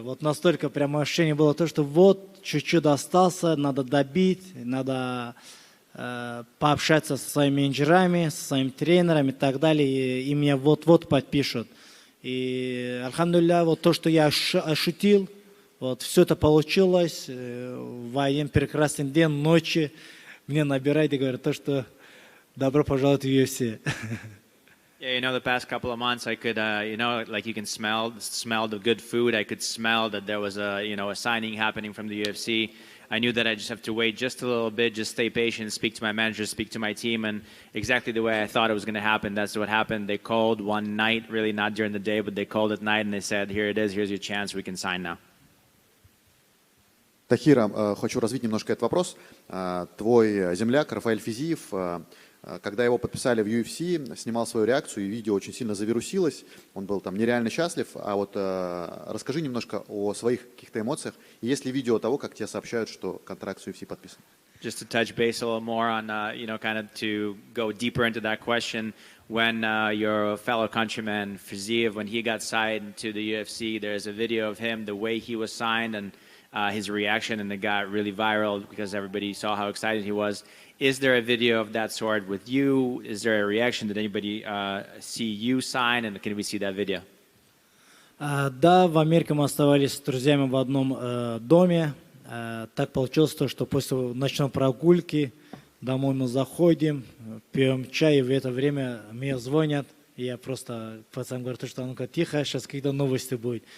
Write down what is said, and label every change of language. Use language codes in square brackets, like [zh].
[ru] Вот настолько прям ощущение было то, что вот чуть-чуть остался, надо добить, надо пообщаться со своими менеджерами, со своими тренерами и так далее, и меня вот-вот подпишут. И, альхамдулилля, вот то, что я ощутил, вот все это получилось. В один прекрасный день, ночи мне набирают и говорят то, что добро пожаловать в UFC. [en] Yeah, you know, the past couple of months, I could, you know, like you can smell the good food. I could smell that there was a, you know, a signing happening from the UFC. I knew that I just have to wait just a little bit, just stay patient, speak to my manager, speak to my team, and exactly the way I thought it was going to happen, that's what happened. They called one night, really not during the day, but they called at night, and they said, here it is, here's your chance, we can sign now. [ru] Тахир, хочу развить немножко этот вопрос. Твой земляк Рафаэль Физиев, когда его подписали в UFC, снимал свою реакцию, и видео очень сильно завирусилось. Он был там нереально счастлив. А вот расскажи немножко о своих каких-то эмоциях. И есть ли видео того, как тебе сообщают, что контракт с UFC подписан? [en] Just to touch base a little more on, you know, kind of to go deeper into that question, when your fellow countryman Fiziev, when he got signed to the UFC, there's a video of him, the way he was signed, and his reaction, and it got really viral because everybody saw how excited he was. Is there a video of that sort with you? Is there a reaction? Did anybody see you sign, and can we see that video? [ru] Да, в Америке мы оставались с друзьями в одном доме. Так получилось то, что после ночной прогулки домой мы заходим, пьем чай, и в это время мне звонят. И я просто пацан говорю, что ну-ка тихо, сейчас какие-то новости будут.